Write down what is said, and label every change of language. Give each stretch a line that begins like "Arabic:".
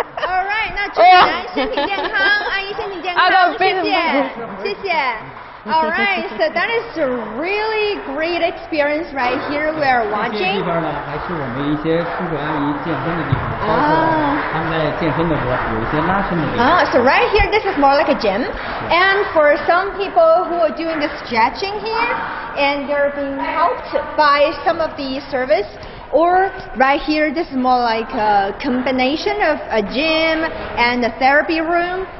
English: All right,
Chinese: 那祝你身体健康，阿姨身体健康，谢谢。
English: All right, so that is a really great experience right here. We are
Chinese: 这些地
English: watching.
Chinese: 方呢，还是我们一些叔叔阿姨健身的地方，包括他们在健身的时候有一些拉伸的地方。
English: So right here, this is more like a gym. And for some people who are doing the stretching here, and they're being helped by some of the service, or right here, this is more like a combination of a gym and a therapy room.